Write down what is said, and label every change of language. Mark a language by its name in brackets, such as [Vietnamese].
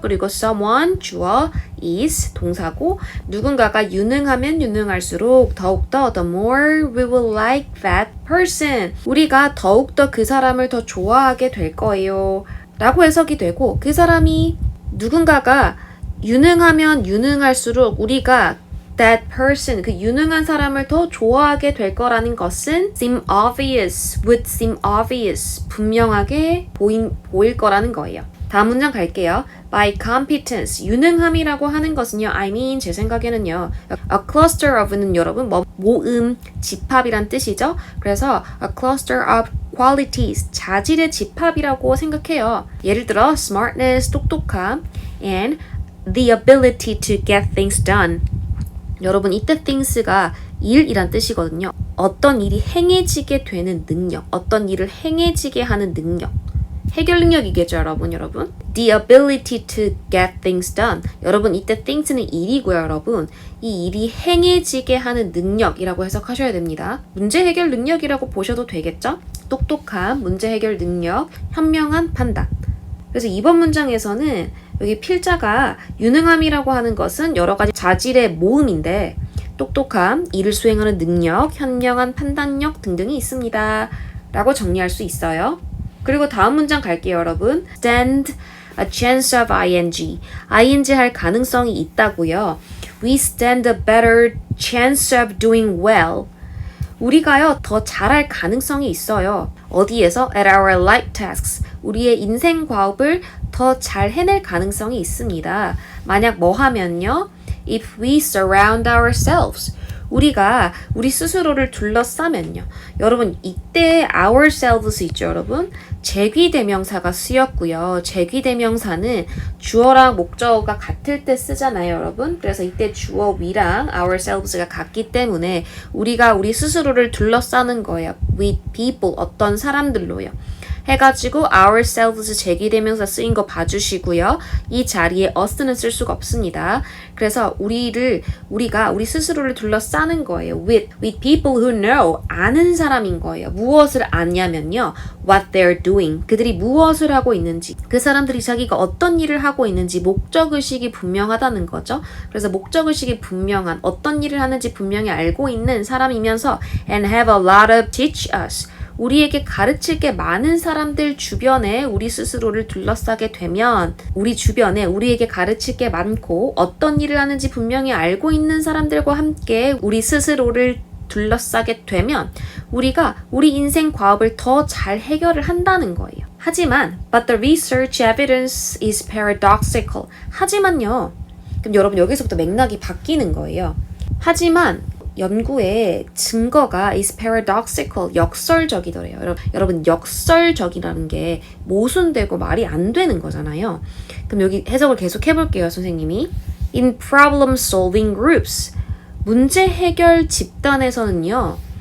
[Korean] 그리고 someone, 주어, is, 동사고 누군가가 유능하면 유능할수록 더욱더 [English] the more we will like that person, [Korean] 우리가 더욱더 그 사람을 더 좋아하게 될 거예요 라고 해석이 되고 그 사람이 누군가가 유능하면 유능할수록 우리가 that person, 그 유능한 사람을 더 좋아하게 될 거라는 것은 seem obvious, [English] would seem obvious, [Korean] 분명하게 보일 거라는 거예요. 다음 문장 갈게요. By competence, 유능함이라고 하는 것은요. I mean, 제 생각에는요. A cluster of는 여러분 모음, 집합이란 뜻이죠. 그래서 [English] a cluster of qualities, [Korean] 자질의 집합이라고 생각해요. 예를 들어 [English] smartness, 똑똑함 and the ability to get things done. [Korean] 여러분 이때 things가 일이란 뜻이거든요. 어떤 일이 행해지게 되는 능력, 어떤 일을 행해지게 하는 능력, 해결 능력이겠죠, 여러분. [English] The ability to get things done. [Korean] 여러분 이때 things는 일이고요, 여러분. 이 일이 행해지게 하는 능력이라고 해석하셔야 됩니다. 문제 해결 능력이라고 보셔도 되겠죠? 똑똑함, 문제 해결 능력, 현명한 판단. 그래서 이번 문장에서는 여기 필자가 유능함이라고 하는 것은 여러 가지 자질의 모음인데 똑똑함, 일을 수행하는 능력, 현명한 판단력 등등이 있습니다. 라고 정리할 수 있어요. 그리고 다음 문장 갈게요, 여러분. [English] stand a chance of ing. [Korean] ing 할 가능성이 있다고요. [English] We stand a better chance of doing well. [Korean] 우리가요, 더 잘할 가능성이 있어요. [English] 어디에서? At our life tasks. [Korean] 우리의 인생 과업을 더 잘 해낼 가능성이 있습니다. 만약 뭐 하면요? [English] If we surround ourselves. [Korean] 우리가 우리 스스로를 둘러싸면요. 여러분, 이때 ourselves 있죠, 여러분? 제귀대명사가 쓰였고요. 제귀대명사는 주어랑 목적어가 같을 때 쓰잖아요, 여러분. 그래서 이때 주어 we랑 ourselves가 같기 때문에 우리가 우리 스스로를 둘러싸는 거예요. [English] with people, [Korean] 어떤 사람들로요. 해가지고 ourselves 제기대명사 쓰인 거 봐주시고요. 이 자리에 us는 쓸 수가 없습니다. 그래서 우리가 우리 스스로를 둘러싸는 거예요. [English] with people who know, [Korean] 아는 사람인 거예요. 무엇을 아냐면요. [English] what they're doing, [Korean] 그들이 무엇을 하고 있는지, 그 사람들이 자기가 어떤 일을 하고 있는지 목적의식이 분명하다는 거죠. 그래서 목적의식이 분명한, 어떤 일을 하는지 분명히 알고 있는 사람이면서 [English] and have a lot of teach us, [Korean] 우리에게 가르칠 게 많은 사람들 주변에 우리 스스로를 둘러싸게 되면, 우리 주변에 우리에게 가르칠 게 많고 어떤 일을 하는지 분명히 알고 있는 사람들과 함께 우리 스스로를 둘러싸게 되면 우리가 우리 인생 과업을 더 잘 해결을 한다는 거예요. [English] 하지만 but the research evidence is paradoxical. [Korean] 하지만요. 그럼 여러분 여기서부터 맥락이 바뀌는 거예요. 하지만 연구의 증거가 [English] is paradoxical, [Korean] 역설적이더래요. 여러분 역설적이라는 게 모순되고 말이 안 되는 거잖아요. 그럼 여기 해석을 계속 해볼게요, 선생님이. [English] In problem solving groups, [Korean] 문제 해결 집단에서는요.